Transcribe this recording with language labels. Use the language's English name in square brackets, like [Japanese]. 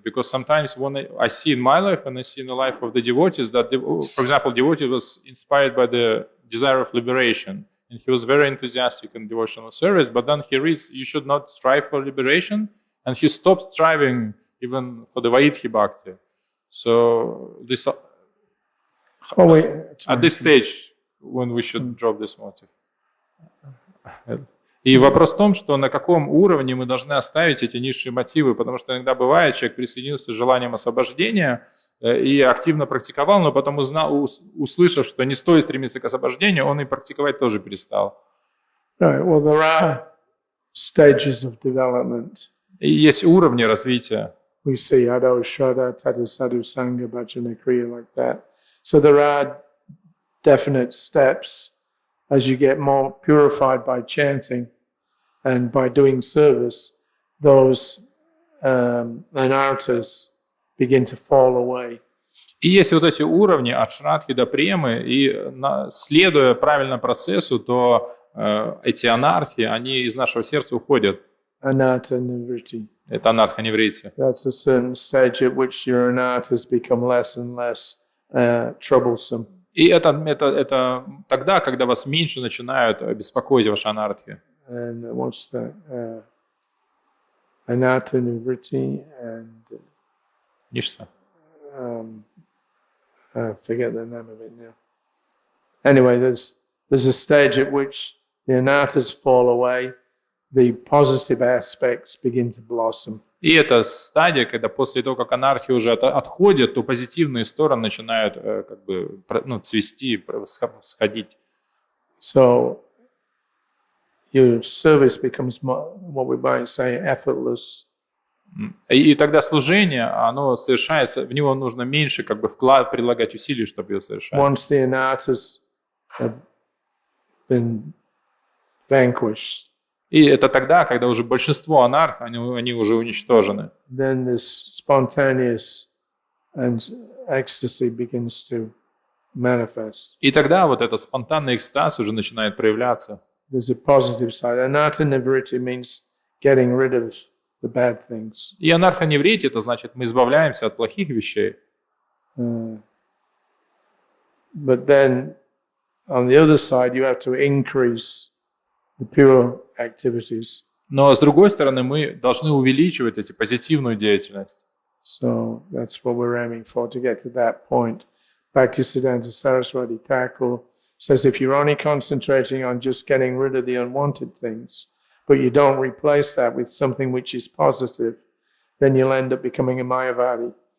[English] Because sometimes when I see in my life and I see in the life of the devotees that, for example, devotee was inspired by the desire of liberation, and he was very enthusiastic in devotional service, but then he reads, you should not strive for liberation, and he stopped striving even for the Vaidhi Bhakti. So this, at this stage, when we should drop this motive. [Russian] И вопрос в том, что на каком уровне мы должны оставить эти низшие мотивы, потому что иногда бывает, человек присоединился с желанием освобождения и активно практиковал, но потом услышав, что не стоит стремиться к освобождению, он и практиковать тоже перестал. [English] Right. Well, there are stages of development. [Russian] И есть уровни развития. [English] We see Ado, Shraddha, Tata, Sadhu, Sangha, Bhajana, Kriya, like that. So there are definite steps as you get more purified by chanting and by doing service, those anarthas begin to fall away. [Russian] И есть вот эти уровни от шрадхи до премы, и следуя правильно процессу, то эти анархи, они из нашего сердца уходят. [English] Anartha nivritti. [Russian] Это анарха-неврити. [English] That's a certain stage at which your anarthas become less and less troublesome. [Russian] И это тогда, когда вас меньше начинают беспокоить ваши анархи. [English] And what's that? Anartha nivritti and [Russian] Ништа. [English] I forget the name of it now. Anyway, there's a stage at which the anarthas fall away, the positive aspects begin to blossom. [Russian] И это стадия, когда после того, как анархия уже отходит, то позитивные стороны начинают как бы, цвести, сходить. [English] So your service becomes more, what we might say, effortless. [Russian] И тогда служение, оно совершается, в него нужно меньше как бы прилагать усилий, чтобы его совершать. [English] Once the anarthas have been vanquished, [Russian] и это тогда, когда уже большинство анарх, они уже уничтожены. [English] then this spontaneous and ecstasy begins to manifest. [Russian] И тогда вот этот спонтанный экстаз уже начинает проявляться. [English] There's a positive side. Anartha nivritti means getting rid of the bad things. [Russian] И анарха-неврити, это значит, мы избавляемся от плохих вещей. [English] But then, on the other side, you have to increase the pure activities. [Russian] Но с другой стороны, мы должны увеличивать эти позитивную деятельность. [English] So that's what we're aiming for, to get to that point. Bhaktisiddhanta Saraswati Thakur says if you're only concentrating on just getting rid of the unwanted things, but you don't replace that with something which is positive, then you'll end up becoming a Mayavadi.